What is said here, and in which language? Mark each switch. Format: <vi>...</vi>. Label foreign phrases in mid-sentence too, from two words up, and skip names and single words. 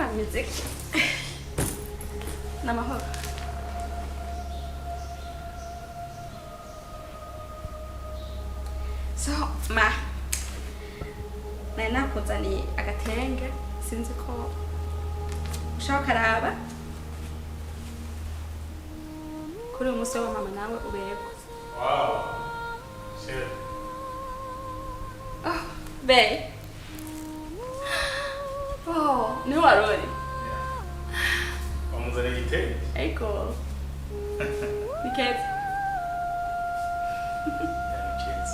<rn>music. Namahoro. So, ma. Nari nakuzaniye agatenge sinzi ko ushaka karaba. Kuri uyu munsi wa mama nawe ubego.</rn> <en>Wow. Shit. Oh, babe.</en> <rn>Oh, ni warori. Wamuzaniye igitenge? Ego. Nikeza. Nikeza.</rn>